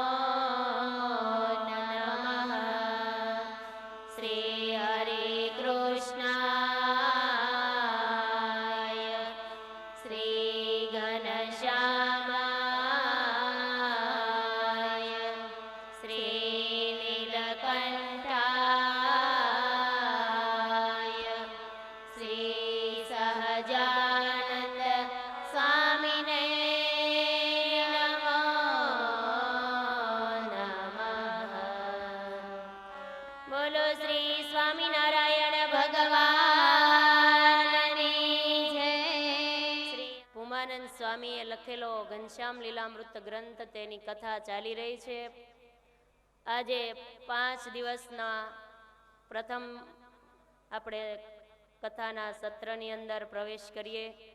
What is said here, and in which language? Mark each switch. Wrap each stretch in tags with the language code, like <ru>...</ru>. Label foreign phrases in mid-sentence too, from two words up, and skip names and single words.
<sa>नमः श्रीहरिकृष्णाय श्रीघनश्यामाय श्रीनीलकण्ठाय श्रीसहजानन्द स्वामिने नमो</sa> <gu>नमः बोलो श्री स्वामिनारायण ભગવાનની જય શ્રી ભૂમાનંદ સ્વામીએ લખેલો ઘનશ્યામ લીલામૃત ગ્રંથ તેની કથા ચાલી રહી છે. આજે 5 દિવસના પ્રથમ આપણે કથાના સત્રની અંદર પ્રવેશ કરીએ.</gu>